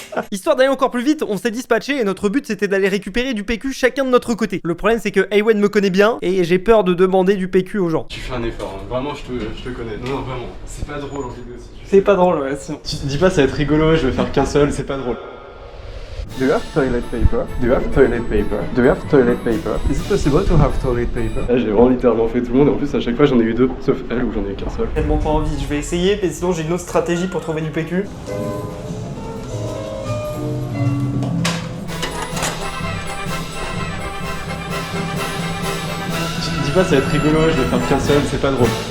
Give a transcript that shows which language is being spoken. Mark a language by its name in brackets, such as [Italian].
[French] Histoire d'aller encore plus vite, on s'est dispatché et notre but c'était d'aller récupérer du PQ chacun de notre côté. Le problème c'est que Ewen me connaît bien et j'ai peur de demander du PQ aux gens. Tu fais un effort, hein. Vraiment je te connais. Non, vraiment, c'est pas drôle en vidéo si tu C'est pas drôle, ouais, sinon. Tu te dis pas ça va être rigolo, je vais faire qu'un seul, c'est pas drôle. [English] Do you have toilet paper? Do you have toilet paper? Do you have toilet paper? Is it possible to have toilet paper? [French] Là j'ai vraiment littéralement fait tout le monde et en plus à chaque fois j'en ai eu 2, sauf elle où j'en ai eu qu'un seul. Tellement pas envie, je vais essayer, mais sinon j'ai une autre stratégie pour trouver du PQ. Dis pas ça va être rigolo, je vais faire qu'un seul, c'est pas drôle.